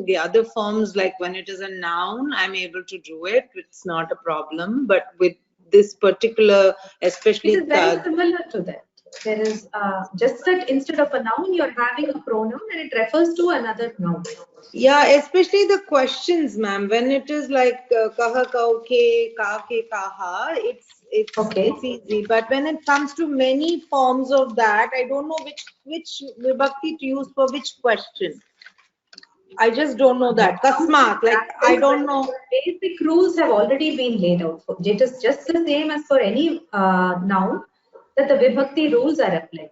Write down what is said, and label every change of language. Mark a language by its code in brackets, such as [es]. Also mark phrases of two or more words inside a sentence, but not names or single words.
[en] The other forms, like when it is a noun, I'm able to do it. It's not a problem. But with this particular, especially it is very similar to that. There is just that instead of a noun, you're having a pronoun and it refers to another noun. yeah, especially the questions, ma'am. When it is like kaha kau ke ka ke kaha, Okay. it's easy. But when it comes to many forms of that, I don't know which vibhakti to use for which question. I just don't know that. Kasmat, like I don't know. Basic rules have already been laid out. It is just the same as for any noun that the vibhakti rules are applied.